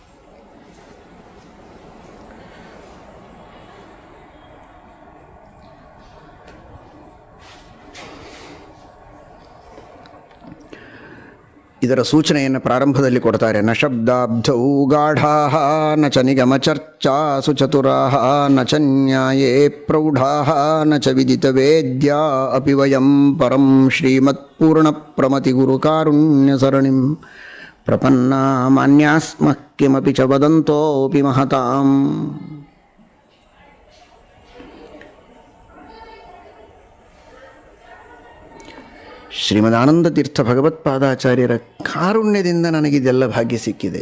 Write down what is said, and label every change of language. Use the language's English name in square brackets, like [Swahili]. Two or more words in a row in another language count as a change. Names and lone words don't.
[Kannada] ಇದರ ಸೂಚನೆಯನ್ನು ಪ್ರಾರಂಭದಲ್ಲಿ ಕೊಡ್ತಾರೆ. [Sanskrit] ನ ಶಬ್ದಾಬ್ಧೌ ಗಾಢಾ ನ ಚ ನಿಗಮ ಚರ್ಚಾ ಸುಚತುರಾ ನ ಚ ನ್ಯಾಯೇ ಪ್ರೌಢಾ ನ ಚ ವಿದಿತ ವೇದ್ಯಾ ಅಪಿ ವಯಂ ಪರಂ ಶ್ರೀಮತ್ಪೂರ್ಣ ಪ್ರಮತಿ ಗುರುಕಾರುಣ್ಯ ಸರಣಿಂ ಪ್ರಪನ್ನಾ ಮಾನ್ಯಾಸ್ಮಃ ಕಿಮಪಿ ಚ ವದಂತೋಪಿ ಮಹತಾಂ. [Kannada] ಶ್ರೀಮದಾನಂದ ತೀರ್ಥ ಭಗವತ್ಪಾದಾಚಾರ್ಯರ ಕಾರುಣ್ಯದಿಂದ ನನಗಿದೆಲ್ಲ ಭಾಗ್ಯ ಸಿಕ್ಕಿದೆ.